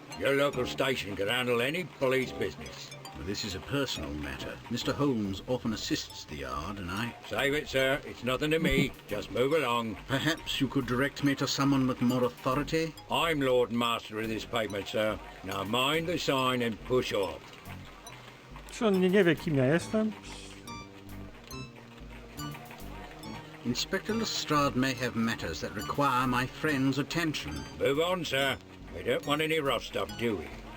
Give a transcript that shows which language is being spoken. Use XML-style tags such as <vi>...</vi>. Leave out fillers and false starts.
<en>Your local station can handle any police business. This is a personal matter. Mr. Holmes often assists the yard, and I... Save it, sir. It's nothing to me. Just move along. Perhaps you could direct me to someone with more authority? I'm Lord Master of this pavement, sir. Now mind the sign and push off.</en> <pl>Czy on nie wie, kim ja jestem?</pl> <en>Inspector Lestrade may have matters that require my friend's attention. Move on, sir. We don't want any rough stuff, do we?</en>